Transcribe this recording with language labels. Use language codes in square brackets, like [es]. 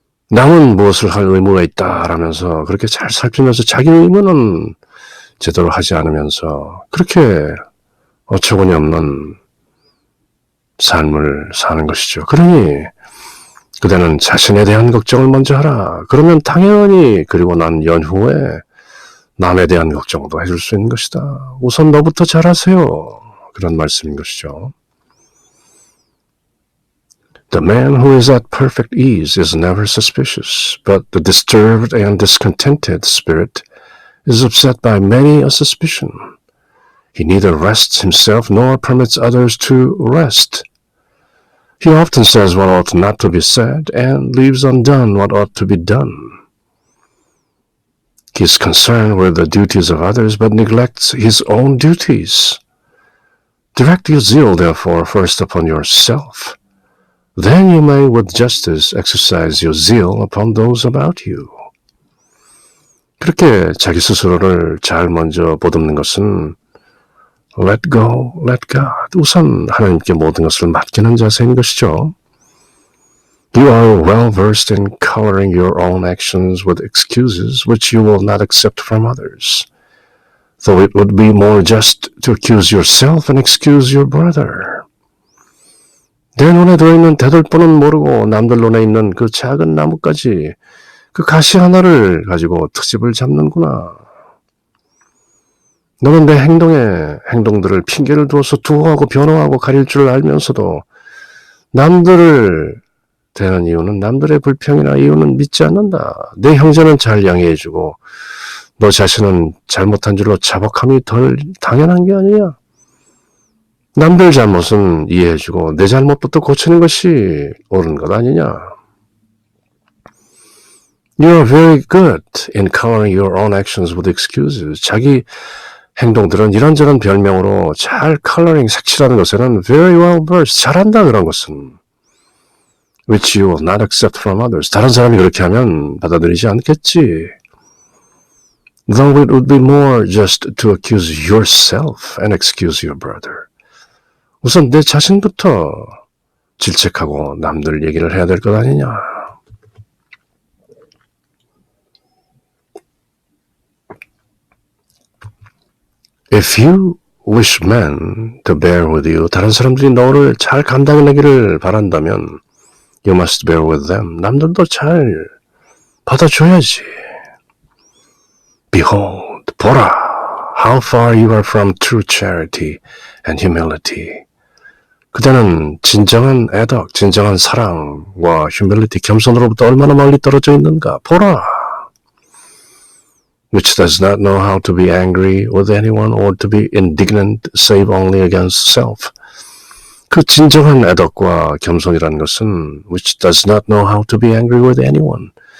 [ko] 남은 무엇을 할 의무가 있다라면서 그렇게 잘 살피면서 자기 의무는 제대로 하지 않으면서 그렇게 어처구니 없는 삶을 사는 것이죠. 그러니 그대는 자신에 대한 걱정을 먼저 하라. 그러면 당연히 그리고 난 연후에 남에 대한 걱정도 해줄 수 있는 것이다. 우선 너부터 잘하세요. 그런 말씀인 것이죠. [en] The man who is at perfect ease is never suspicious, but the disturbed and discontented spirit is upset by many a suspicion. He neither rests himself nor permits others to rest. He often says what ought not to be said and leaves undone what ought to be done. He is concerned with the duties of others, but neglects his own duties. Direct your zeal, therefore, first upon yourself. Then you may with justice exercise your zeal upon those about you. [ko] 그렇게 자기 스스로를 잘 먼저 보듬는 것은 [en] Let go, let God. [ko] 우선 하나님께 모든 것을 맡기는 자세인 것이죠. [en] You are well versed in coloring your own actions with excuses which you will not accept from others, though it would be more just to accuse yourself and excuse your brother. [ko] 내 눈에 들어있는 대들보는 모르고 남들 눈에 있는 그 작은 나뭇가지, 그 가시 하나를 가지고 트집을 잡는구나. 너는 내 행동들을 핑계를 두어서 두어하고 변호하고 가릴 줄 알면서도 남들을 대하는 이유는 남들의 불평이나 이유는 믿지 않는다. 내 형제는 잘 양해해주고 너 자신은 잘못한 줄로 자복함이 덜 당연한 게 아니냐. 남들 잘못은 이해해주고 내 잘못부터 고치는 것이 옳은 것 아니냐. [en] You are very good in coloring your own actions with excuses. [ko] 자기 행동들은 이런저런 별명으로 잘 컬러링 색칠하는 것에는 [en] very well versed, [ko] 잘한다 그런 것은 [en] which you will not accept from others. [ko] 다른 사람이 그렇게 하면 받아들이지 않겠지. [en] Though it would be more just to accuse yourself and excuse your brother. [ko] 우선 내 자신부터 질책하고 남들 얘기를 해야 될 것 아니냐. [en] If you wish men to bear with you, [ko] 다른 사람들이 너를 잘 감당하기를 바란다면 [en] you must bear with them. [ko] 남들도 잘 받아줘야지. [en] Behold, 보라, how far you are from true charity and humility. [ko] 그대는 진정한 애덕, 진정한 사랑과 humility, 겸손으로부터 얼마나 멀리 떨어져 있는가. 보라. [en] Which does not know how to be angry with anyone or to be indignant save only against self. [ko] 그 진정한 애덕과 겸손이라는 것은 [en] which does not know how to be angry with anyone.